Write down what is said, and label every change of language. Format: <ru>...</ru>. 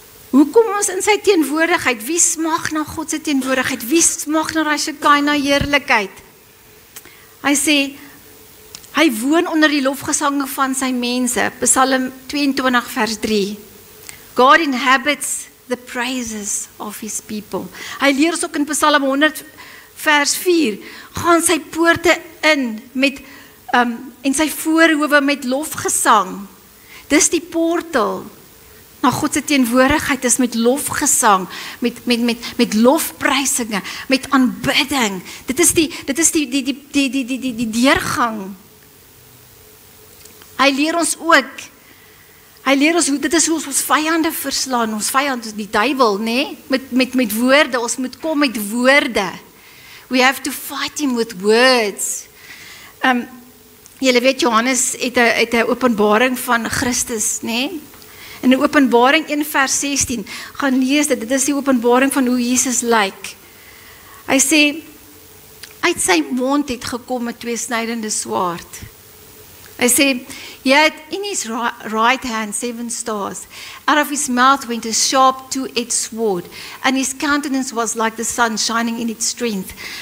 <af>Hoe kom ons in sy teenwoordigheid? Wie smag na God se teenwoordigheid? Wie smag na die Shekinah heerlikheid? Hy sê, hy woon onder die lofgesange van sy mense. Psalm 22 vers 3.</af> <en>God inhabits the praises of his people.</en> <af>Hy leer ons ook in Psalm 100 vers 4. Gaan sy poorte in met en sy voorhoewe met lofgesang. Dis die portal na God se teenwoordigheid, is met lofgesang, met lofprysinge, met aanbidding. Dit is die deurgang. Hy leer ons ook. Hy leer ons dit is hoe ons vyande verslaan, ons vyand is die duiwel, nê? Met woorde, ons moet kom met woorde.</af> <en>We have to fight him with words.</en> <af>Julle weet, Johannes het 'n openbaring van Christus, nê? In Openbaring 1 vers 16, gaan lees dit, dit is die openbaring van hoe Jesus lyk. Hy sê, uit sy mond het gekom 'n tweesnydende swaard. Hy sê,</af> <en>he had in his right hand 7 stars. Out of his mouth went a sharp two-edged sword, and his countenance was like the sun shining in its strength.</en>